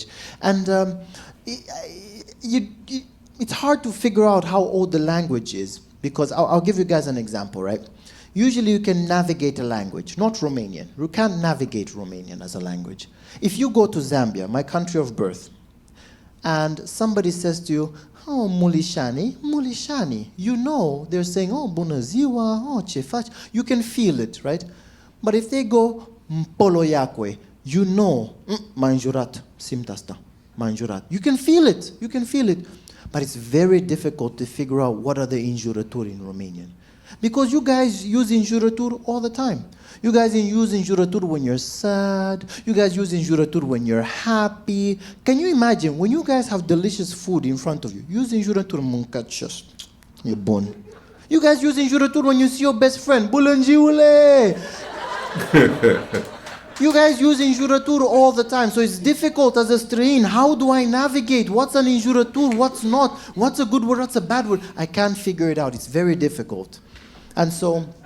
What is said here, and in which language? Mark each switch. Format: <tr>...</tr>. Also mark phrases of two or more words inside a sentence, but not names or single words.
<en>And it's hard to figure out how old the language is, because I'll give you guys an example, right? Usually you can navigate a language, not Romanian. You can't navigate Romanian as a language. If you go to Zambia, my country of birth, and somebody says to you, "Oh, Mulishani, they're saying,</en> <ro>"Oh, bună ziua, oh, ce faci?"</ro> <en>You can feel it, right? But if they go,</en> <ro>"Poloiacue," m-a înjurat, simt asta, m-a înjurat.</ro> <en>You can feel it. But it's very difficult to figure out what are the înjurături in Romanian. Because you guys use înjurături all the time. You guys use înjurături when you're sad. You guys use înjurături when you're happy. Can you imagine, when you guys have delicious food in front of you, use înjurături,</en> <ro>mâncați și e bun.</ro> <en>You guys use înjurături when you see your best friend, bulângiule! You guys use înjurături all the time, so it's difficult as a străin. How do I navigate? What's an înjurătur? What's not? What's a good word? What's a bad word? I can't figure it out. It's very difficult. And so...</en>